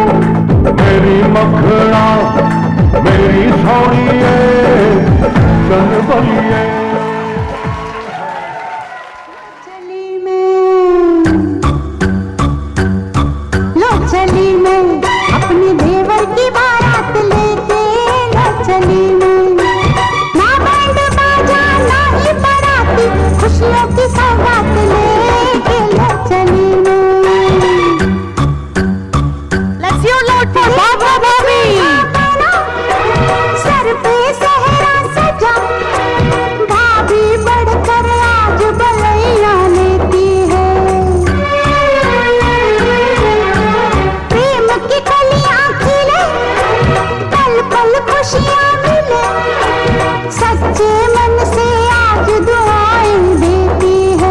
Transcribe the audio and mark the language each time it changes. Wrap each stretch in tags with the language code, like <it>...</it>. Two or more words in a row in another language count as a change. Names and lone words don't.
<pa>मेरी मखना मेरी सोनी है सन बलिए।</pa> <hi>चली मैं अपने देवर की बारात लेके, चली मैं ना बैंड बाजा ना ही बाराती, खुशियों की सौगात लेके चली मैं।</hi> <en>Let's hear loud for Baba Bobby.</en> <hi>सर पे सहरा सजा, भाभी बढ़कर आज बलैया लेती है। प्रेम की कलियां खिले, पल पल खुशियां मिले, सच्चे मन से आज दुआएं देती</hi>